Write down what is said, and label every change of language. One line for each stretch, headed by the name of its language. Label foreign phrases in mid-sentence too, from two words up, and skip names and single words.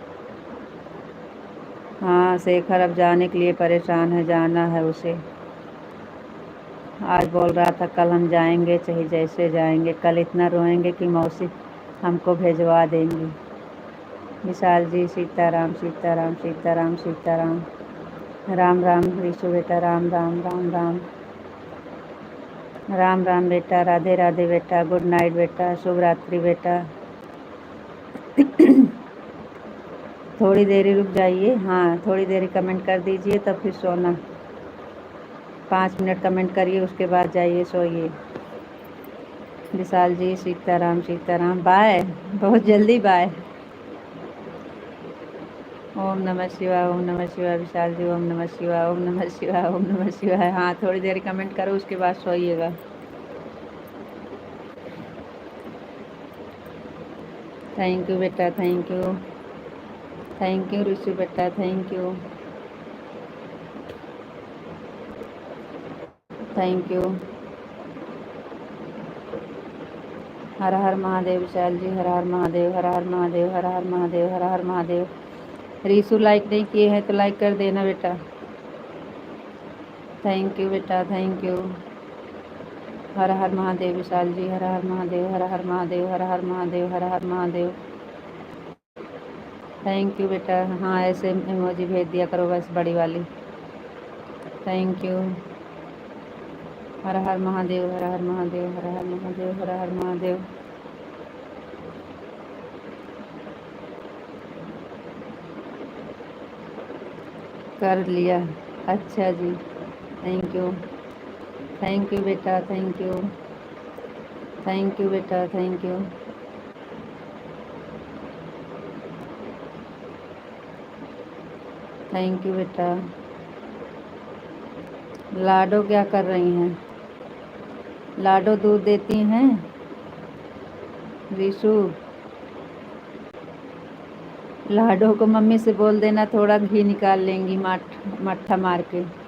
Hindi: हाँ शेखर अब जाने के लिए परेशान है, जाना है उसे। आज बोल रहा था कल हम जाएंगे, चाहे जैसे जाएंगे। कल इतना रोएंगे कि मौसी हमको भेजवा देंगी। विशाल जी सीताराम सीताराम सीताराम सीताराम। राम राम ऋषु बेटा, राम राम राम राम। राम राम बेटा, राधे राधे बेटा,
English: good night
Hindi: बेटा, शुभ रात्रि बेटा। थोड़ी देरी रुक जाइए, हाँ थोड़ी देरी कमेंट कर दीजिए तब फिर सोना। 5 मिनट कमेंट करिए, उसके बाद जाइए सोइए। विशाल जी सीताराम सीताराम, बाय, बहुत जल्दी बाय।
Sanskrit: ओम नमः शिवाय, ओम नमः शिवाय विशाल जी, ओम नमः शिवाय, ओम नमः शिवाय, ओम नमः शिवाय।
Hindi: हाँ थोड़ी देर कमेंट करो, उसके बाद सोइएगा।
English: thank you बेटा, thank you। thank you ऋषि बेटा, thank you, thank you.
Hindi: हर हर महादेव विशाल जी, हर हर महादेव, हर हर महादेव, हर हर महादेव, हर हर महादेव। रीशु लाइक नहीं किए हैं तो लाइक कर देना बेटा।
English: thank you बेटा, thank you.
Hindi: हर हर महादेव विशाल जी, हर हर महादेव, हर हर महादेव, हर हर महादेव, हर हर महादेव।
English: thank you बेटा।
Hindi: हाँ ऐसे इमोजी भेज दिया करो बस, बड़ी वाली।
English: thank you.
Hindi: हर हर महादेव, हर हर महादेव, हर हर महादेव, हर हर महादेव। कर लिया, अच्छा जी,
English: thank you. thank you बेटा, thank you। thank you बेटा, thank you। thank you बेटा।
Hindi: लाडो क्या कर रही हैं? लाडो दूध देती हैं? रीशु, लाडो को मम्मी से बोल देना थोड़ा घी निकाल लेंगी, मट्ठा मार के।